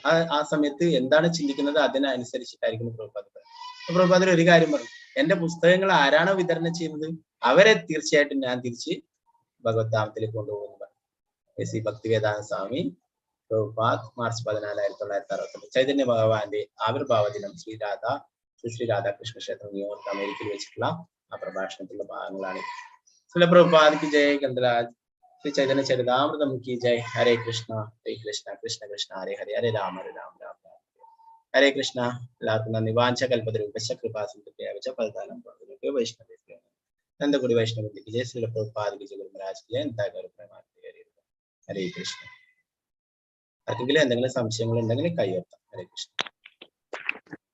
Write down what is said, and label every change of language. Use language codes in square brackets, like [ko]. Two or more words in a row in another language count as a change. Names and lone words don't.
[ml] ആ സമയത്ത് എന്താണ് ചിന്തിക്കുന്നത് അതിനനുസരിച്ചിട്ടായിരിക്കും പ്രഭുപാദർ ഒരു കാര്യം പറഞ്ഞു, എന്റെ പുസ്തകങ്ങൾ ആരാണോ വിതരണം ചെയ്യുന്നത് അവരെ തീർച്ചയായിട്ടും ഞാൻ തിരിച്ച് ഭഗവത് ധാമത്തിലേക്ക് കൊണ്ടുപോകുന്നു പറഞ്ഞു. ശ്രീ ഭക്തിവേദാന്ത സ്വാമി പ്രഭുപാദ് മാർച്ച് 14, 1962 ചൈതന്യ ഭഗവാന്റെ ആവിർഭാവ ദിനം ശ്രീ രാധാകൃഷ്ണ ക്ഷേത്രം ന്യൂയോർക്ക് അമേരിക്കയിൽ വെച്ചിട്ടുള്ള ആ പ്രഭാഷണത്തിലുള്ള ഭാഗങ്ങളാണ്. [hi] ശ്രീ പ്രഭുപാദ് की जय, गंधराज श्री चैतन्य चरितामृतम की जय. [sa] हरे कृष्ण कृष्ण कृष्ण हरे हरे, हरे राम राम राम हरे कृष्ण. [ml] എല്ലാവർക്കും നന്ദി. [sa] വാഞ്ചകൽപതരൂപശ്ച കൃപാസിന്ധുഭ്യശ്ച പതിതാനം പ്രഭുഭ്യോ വൈഷ്ണവേഭ്യോ നന്ദകുടി വൈഷ്ണവർക്ക് ജയ. [ml] ശ്രീ പ്രഭുപാദ് [hi] की जय, [ml] ഗുരുമഹാരാജ് की जय. ഹരേ കൃഷ്ണ. ആർക്കെങ്കിലും എന്തെങ്കിലും സംശയങ്ങൾ ഉണ്ടെങ്കിൽ കൈ ഉയർത്താം. ഹരേ കൃഷ്ണ.